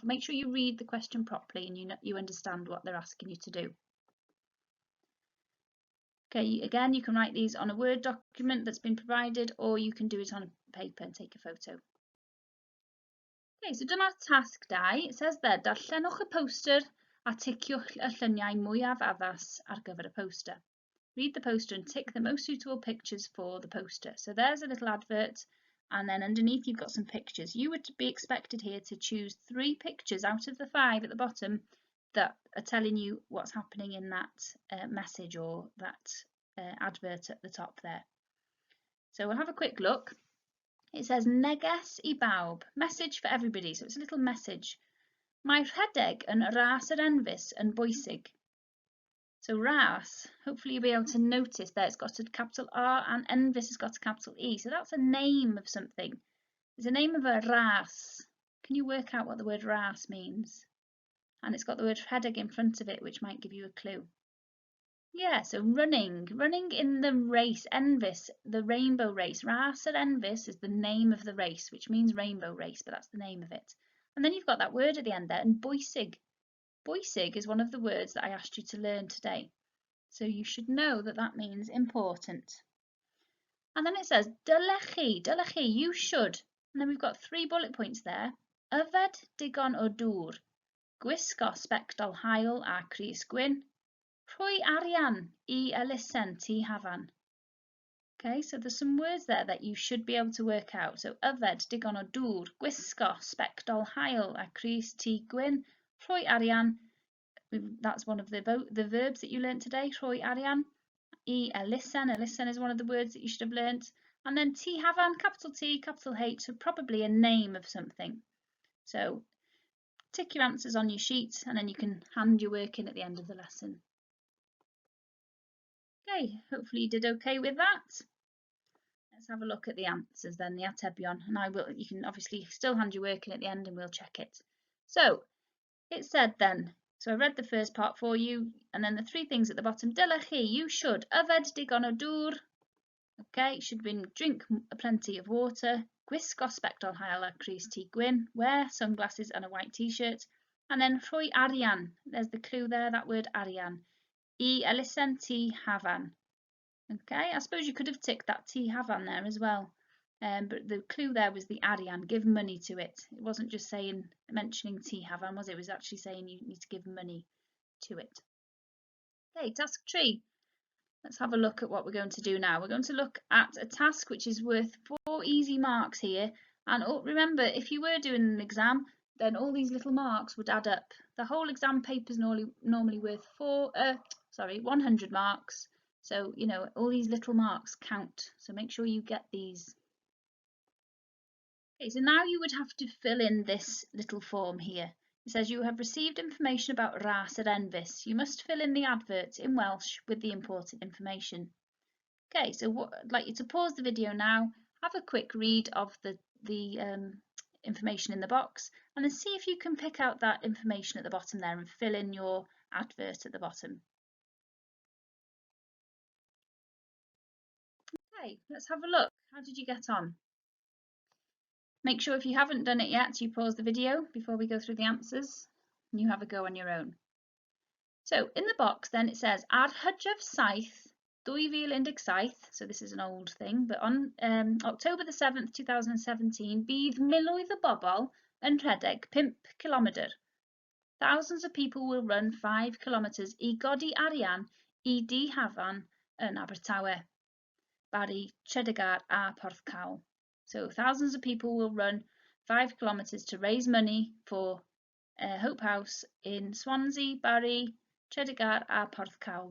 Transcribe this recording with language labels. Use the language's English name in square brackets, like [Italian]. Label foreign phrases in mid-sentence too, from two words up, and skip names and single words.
[English] Make sure you read the question properly and you understand what they're asking you to do. Okay, again, you can write these on a Word document that's been provided, or you can do it on paper and take a photo. Okay, so [Welsh] dyma'r task die. [English] It says there, [Welsh] darllenwch y poster a ticiwch y lluniau mwyaf addas ar gyfer y poster. [English] Read the poster and tick the most suitable pictures for the poster. So there's a little advert, and then underneath you've got some pictures. You would be expected here to choose 3 pictures out of the 5 at the bottom that are telling you what's happening in that message or that advert at the top there. So we'll have a quick look. It says [Welsh] neges I bawb, [English] message for everybody, so it's a little message. [Welsh] Mae rhedeg yn ras yr enfys yn bwysig. [English] So ras, hopefully you'll be able to notice that it's got a capital R and enfys has got a capital E, so that's a name of something. It's a name of a ras. Can you work out what the word ras means? And it's got the word rhedeg in front of it, which might give you a clue. Yeah, so running in the race, enfys, the rainbow race. [Welsh] Ras yr enfys [English] is the name of the race, which means rainbow race, but that's the name of it. And then you've got that word at the end there, and bwysig. Bwysig is one of the words that I asked you to learn today. So you should know that that means important. And then it says, [Welsh] dylech chi, [English] you should. And then we've got 3 bullet points there. [Welsh] Yfed digon o dŵr, gwisgo sbectol haul a crys gwyn, rhoi arian I elusen ti hafan. [English] Okay, so there's some words there that you should be able to work out. [Welsh] So yfed digon o dŵr, gwisgo sbectol haul a crys ti gwyn, rhoi arian. [English] That's one of the verbs that you learnt today, [Welsh] rhoi arian. I elusen, [English] elusen is one of the words that you should have learnt. And then ti hafan, capital T, capital H, so probably a name of something. So tick your answers on your sheet and then you can hand your work in at the end of the lesson. Okay, hopefully you did okay with that. Let's have a look at the answers then, the atebion, and you can obviously still hand your work in at the end and we'll check it. So it said then, so I read the first part for you, and then the 3 things at the bottom. [Welsh] Dylech chi, [English] you should. [Welsh] Yfed digon o dŵr. [English] Okay, should drink plenty of water. [Welsh] Gwisgo sbectol haul a crys ti gwyn. [English] Wear sunglasses and a white t-shirt. And then [Welsh] rhoi arian. [English] There's the clue there, that word arian. [Welsh] I elusen ti hafan. [English] Okay, I suppose you could have ticked that ti hafan there as well. But the clue there was the arian, give money to it. It wasn't just mentioning ti hafan, was it? It was actually saying you need to give money to it. Okay, task 3. Let's have a look at what we're going to do now. We're going to look at a task which is worth 4 easy marks here. And remember, if you were doing an exam, then all these little marks would add up. The whole exam paper is normally worth 100 marks. So, you know, all these little marks count. So make sure you get these. Okay, so now you would have to fill in this little form here. It says you have received information about ras yr enfys. You must fill in the advert in Welsh with the important information. Okay, so I'd like you to pause the video now, have a quick read of the information in the box, and then see if you can pick out that information at the bottom there and fill in your advert at the bottom. Okay, let's have a look. How did you get on? Make sure if you haven't done it yet, you pause the video before we go through the answers and you have a go on your own. So in the box then it says, [Welsh] ar hydref saith 2017, [English] so this is an old thing, but on October the 7th, 2017, [Welsh] bydd miloedd o bobl yn rhedeg 5 kilometr. [English] Thousands of people will run 5 kilometers [Welsh] I godi arian I di hafan yn Abertawe, Bari, Tredegar a Porthcawl. [English] So thousands of people will run 5 kilometers to raise money for Hope House in Swansea, Bari, Tredegar a Porthcawl.